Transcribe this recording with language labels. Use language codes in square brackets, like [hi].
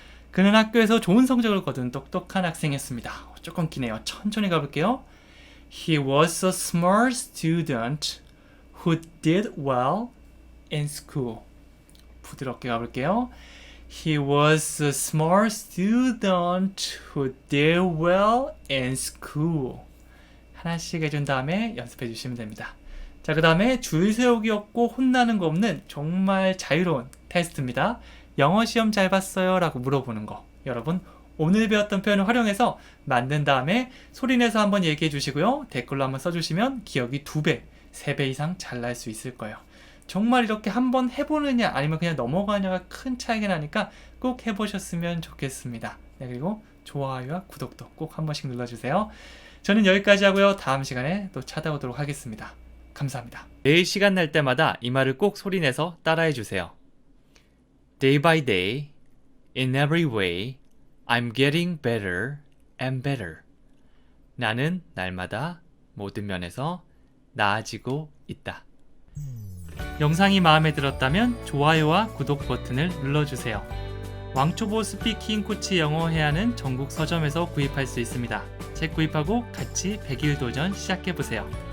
[ko] 그는 학교에서 좋은 성적을 거둔 똑똑한 학생이었습니다. 조금 기네요. 천천히 가볼게요. [en] He was a smart student who did well in school. [ko] 부드럽게 가볼게요. [en] He was a smart student who did well in school. [ko] 하나씩 해준 다음에 연습해 주시면 됩니다. 자, 그 다음에 줄 세우기 없고 혼나는 거 없는 정말 자유로운 테스트입니다. 영어 시험 잘 봤어요? 라고 물어보는 거. 여러분 오늘 배웠던 표현을 활용해서 만든 다음에 소리내서 한번 얘기해 주시고요. 댓글로 한번 써주시면 기억이 2배, 3배 이상 잘 날 수 있을 거예요. 정말 이렇게 한번 해보느냐 아니면 그냥 넘어가냐가 큰 차이가 나니까 꼭 해보셨으면 좋겠습니다. 네, 그리고 좋아요와 구독도 꼭 한 번씩 눌러주세요. 저는 여기까지 하고요. 다음 시간에 또 찾아오도록 하겠습니다. 감사합니다. 매일 시간 날 때마다 이 말을 꼭 소리내서 따라해 주세요. [en] Day by day, in every way, I'm getting better and better. [ko] 나는 날마다 모든 면에서 나아지고 있다. 영상이 마음에 들었다면 좋아요와 구독 버튼을 눌러주세요. 왕초보 스피킹 코치 영어 회화는 전국 서점에서 구입할 수 있습니다. 책 구입하고 같이 100일 도전 시작해보세요.